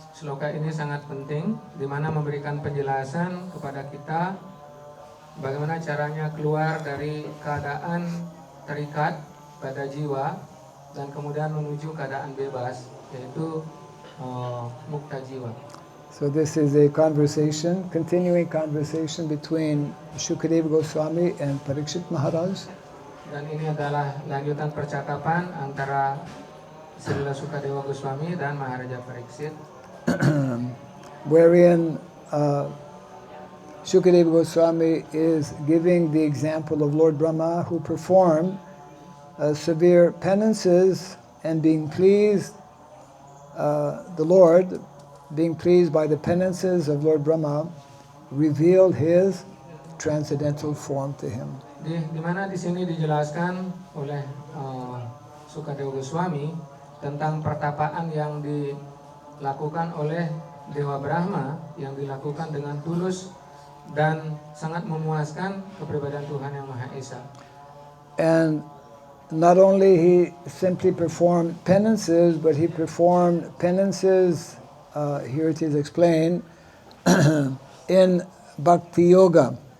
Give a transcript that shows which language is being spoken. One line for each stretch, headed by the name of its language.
Indonesian: Sloka ini sangat penting, di mana memberikan penjelasan kepada kita bagaimana caranya keluar dari keadaan terikat pada jiwa dan kemudian menuju keadaan bebas, yaitu mukta jiwa.
English: So this is a conversation, continuing conversation between Shukadeva Goswami and Parikshit Maharaj.
Indonesian: Dan ini adalah lanjutan percakapan antara Srila Sukadewa Goswami dan Maharaja Pariksit,
English: wherein Shukadeva Goswami is giving the example of Lord Brahma, who performed severe penances and being pleased, the Lord, being pleased by the penances of Lord Brahma, revealed his transcendental form to him.
Indonesian: Di mana di sini dijelaskan oleh Sukadewa Goswami tentang pertapaan yang dilakukan oleh Dewa Brahma, yang dilakukan dengan tulus dan sangat memuaskan kepribadian Tuhan Yang Maha Esa.
English: And not only he simply performed penances, but he performed penances, here it is explained, in Bhakti Yoga.